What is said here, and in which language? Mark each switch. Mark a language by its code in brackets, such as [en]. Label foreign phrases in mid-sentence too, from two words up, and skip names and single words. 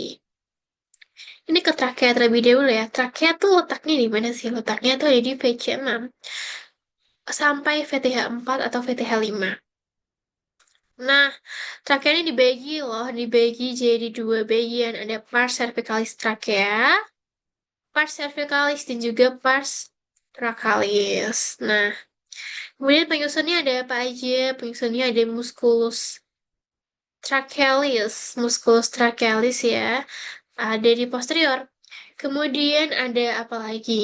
[id] Ini ke trakea terlebih dahulu ya. Trakea tuh letaknya di mana sih? Letaknya tuh ada di VC6 sampai VTH4 atau VTH5. Nah, trakea ini dibagi loh, dibagi jadi dua bagian. Ada [la] pars cervicalis trakea, pars cervicalis [id] dan juga [la] pars thoracalis. [id] Nah, kemudian penyusunnya ada apa aja? Penyusunnya ada [la] musculus trachealis [id] ya, ada di posterior. Kemudian ada apa lagi?